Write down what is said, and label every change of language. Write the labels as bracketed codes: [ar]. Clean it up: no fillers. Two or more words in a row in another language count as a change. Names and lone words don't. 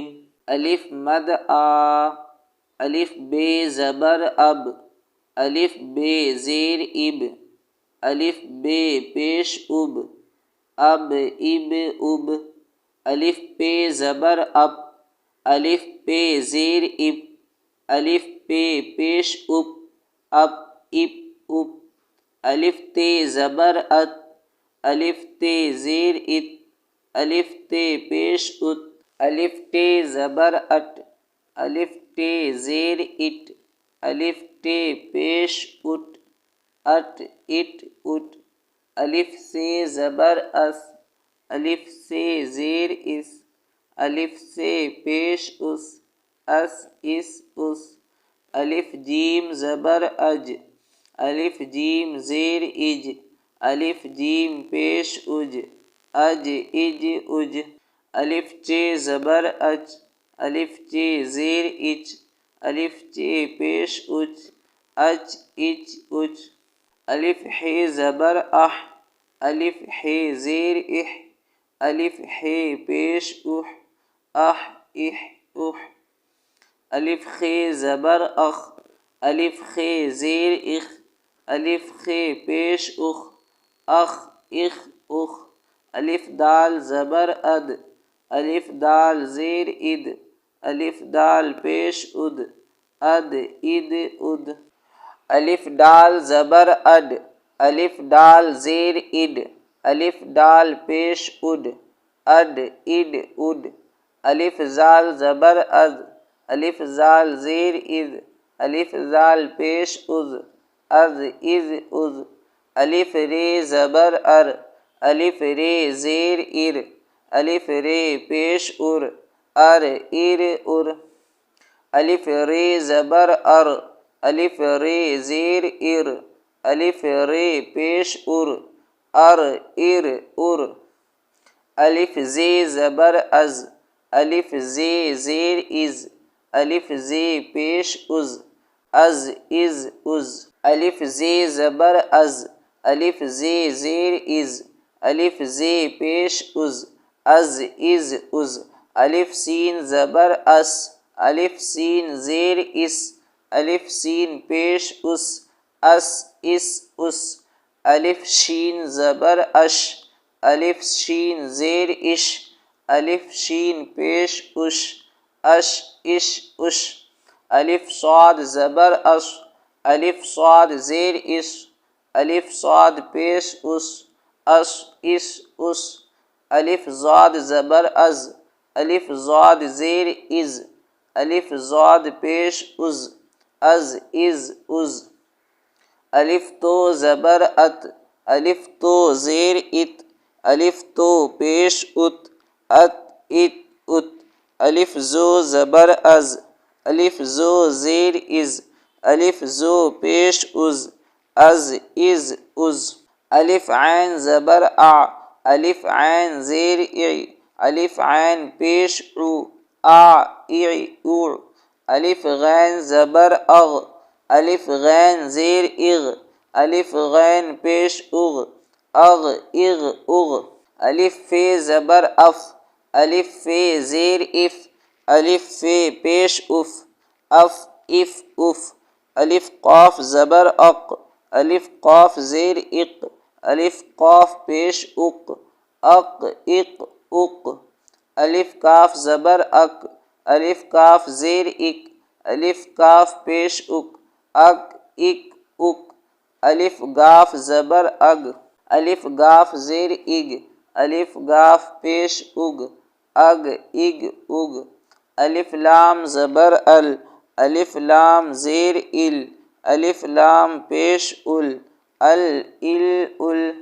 [ur] الف مد آ، الف بے زبر اب، الف بے زیر اب، الف بے پیش اب، اب اب اب، الف پہ زبر اب، الف پہ زیر اب، الف پہ پیش اپ، اب اپ اپ، الف تے زبر ات، الف تے زیر ات، الف تے پیش ات، الف ٹے زبر اٹ، الف ٹے زیر اٹ، الف ٹے پیش اٹ، اٹ اٹ اٹ، الف سے زبر اس، الف سے زیر اس، الف سے پیش اس، اس اس، الف جیم زبر اج، الف جیم زیر اج، الف جیم پیش اج، اج اج اج، الف چے زبر اچ، الف چے زیر اچ، الف چے پیش اچ، اچ اچ اچ، الف ہے زبر اح، الف ہے زیر اح، الف ہے پیش اح، اح اح اح، الف خے زبر اخ، الف خے زیر اخ، الف خے پیش اخ، اخ اخ اخ، الف دال زبر اد، الف دال زیر اد، الف دال پیش اد، اد اد اد، الف ڈال زبر اڈ، الف ڈال زیر اڈ، الف ڈال پیش اڈ، اڈ اڈ اڈ، الف زال زبر از، الف زال زیر از، الف زال پیش از، از از از، الف رے زبر ار، الف رے زیر ار، الف رے پیش ار، ار ار ار، الف رے زبر ار، الف رے زیر ار، الف رے پیش ار، ار ار ار، الف زے زبر از، الف زے زیر از، الف زے پیش از، از از از، الف زے زبر از، الف زے زیر از، الف زے پیش از، از از از، الف سین زبر اس، الف سین زیر اس، الف سین پیش اس، اس اس اس، الف شین زبر اش، الف شین زیر اش، الف شین پیش اش، اش اش اش، الف صاد زبر اص، الف صاد زیر اس، الف صاد پیش اس، اس اس اس، الف ضاد زبر از، الف ضاد زیر از، الف ضاد پیش از، از از از، الف تو زبر ات، الف تو زیر ات، الف تو پیش ات، ات ات ات، الف زو زبر از، الف زو زیر از، الف زو پیش از، از از از، الف عین زبر ا، الف عین زیر اع، الف عین پیش عو، ا اع او، الف غین زبر اغ، الف غین زیر اغ، الف غین پیش اغ، اغ اغ اغ، الف فے زبر اف، الف فے زیر اف، الف فے پیش اف، اف اف اف، الف قاف زبر اق، الف قاف زیر اق، الف قاف پیش اق، اق اق اق، الف کاف زبر اک، الف کاف زیر اک، الف کاف پیش اک، اک اک اک، الف گاف زبر اگ، الف گاف زیر اگ، الف گاف پیش اگ، اگ اگ اگ، الف لام زبر ال، الف لام زیر ال، الف لام پیش ال، ال ال ال،